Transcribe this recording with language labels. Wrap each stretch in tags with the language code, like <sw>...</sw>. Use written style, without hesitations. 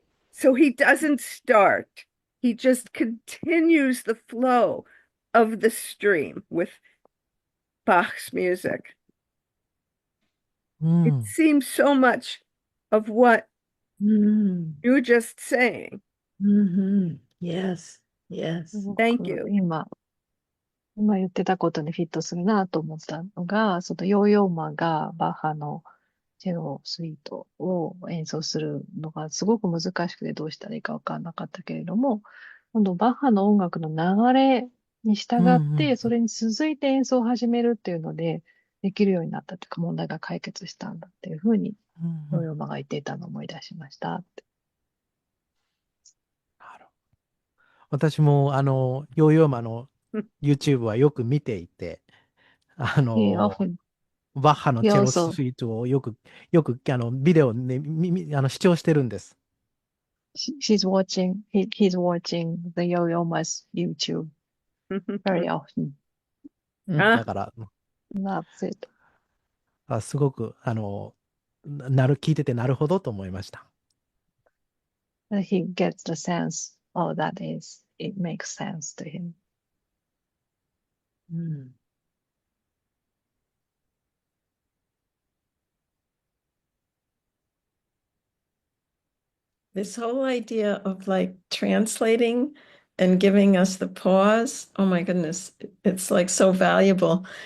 <en>So he doesn't start. He just continues the flow of the stream with Bach's music. It seems so much of what you were just saying. Yes, yes. Thank you.</en> <ja>今言ってたことにフィットするなと思ったのが、そのヨーヨーマがバッハのチェロスイートを演奏するのがすごく難しくてどうしたらいいかわからなかったけれども、今度バッハの音楽の流れに従って、それに続いて演奏を始めるっていうので、できるようになったというか、問題が解決したんだっていうふうに、ヨーヨーマが言っていたのを思い出しましたって。私もヨーヨーマのYouTube はよく見ていて、バッハのチェロスイートをよくビデオで視聴してるんです。</ja> <en>She's watching, he's watching the Yo-Yoma's YouTube very often.</en> <ja>だから、</ja> <en>Loves it.</en> <ja>すごく、聞いててなるほどと思いました。</ja> <en>He gets the sense, oh, it makes sense to him. This whole idea of like translating and giving us the pause, oh my goodness, it's like so valuable.</en>